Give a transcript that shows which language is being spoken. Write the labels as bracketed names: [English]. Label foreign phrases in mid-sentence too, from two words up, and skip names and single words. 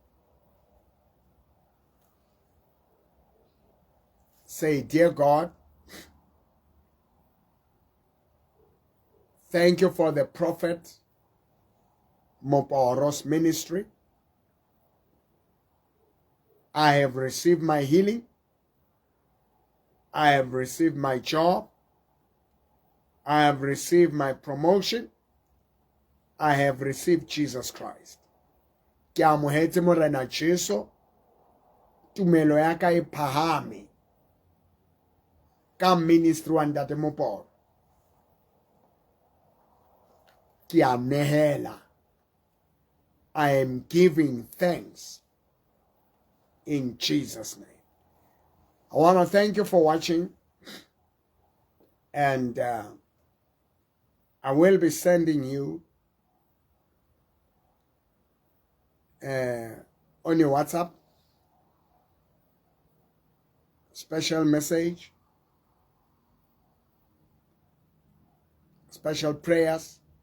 [English] Say, dear God, thank you for the prophet Mboro's ministry. I have received my healing. I have received my job. I have received my promotion. I have received Jesus Christ. [Southern Sotho] Ke amohetse Morena Jesu. Tumelo ya ka e phahame ka ministry wa Ntate Mboro. Ke a nehela [English] I am giving thanks in Jesus' name. I want to thank you for watching, and I will be sending you on your WhatsApp special message, special prayers.